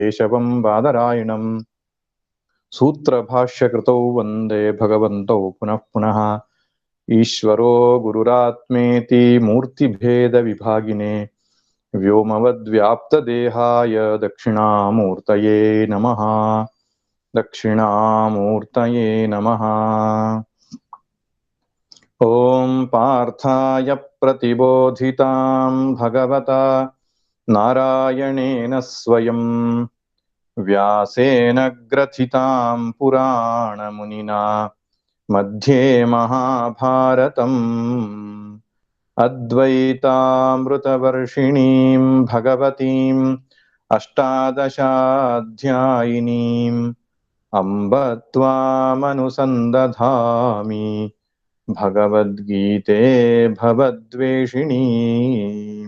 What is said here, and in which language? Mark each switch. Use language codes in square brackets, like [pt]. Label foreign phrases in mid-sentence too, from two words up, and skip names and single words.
[sa] ಕೇಶವಂ ಬಾದರಾಯಣಂ ಸೂತ್ರಭಾಷ್ಯಕೃತೌ ವಂದೇ ಭಗವಂತೌ ಪುನಃ ಪುನಃ ಈಶ್ವರೋ ಗುರುರಾತ್ಮೇತಿ ಮೂರ್ತಿಭೇದ ವಿಭಾಗಿನೇ ವ್ಯೋಮವದ್ವ್ಯಾಪ್ತದೇಹಾಯ ದಕ್ಷಿಣಾಮೂರ್ತಯೇ ನಮಃ. ದಕ್ಷಿಣಾಮೂರ್ತಯೇ ನಮಃ. ಓಂ ಪಾರ್ಥಾಯ ಪ್ರತಿಬೋಧಿತಾಂ ಭಗವತಾ ನಾರಾಯಣೇನ ಸ್ವಯಂ ವ್ಯಾಸೇನ ಗ್ರಥಿತಾಂ ಪುರಾಣಮುನಿನಾ ಮಧ್ಯೆ ಮಹಾಭಾರತಂ ಅದ್ವೈತಾಮೃತವರ್ಷಿಣೀಂ ಭಗವತೀಂ ಅಷ್ಟಾದಶಾಧ್ಯಾಯಿನೀಂ ಅಂಬ ತ್ವಾಮನುಸಂದಧಾಮಿ ಭಗವದ್ಗೀತೆ ಭವದ್ವೇಷಿಣೀಂ.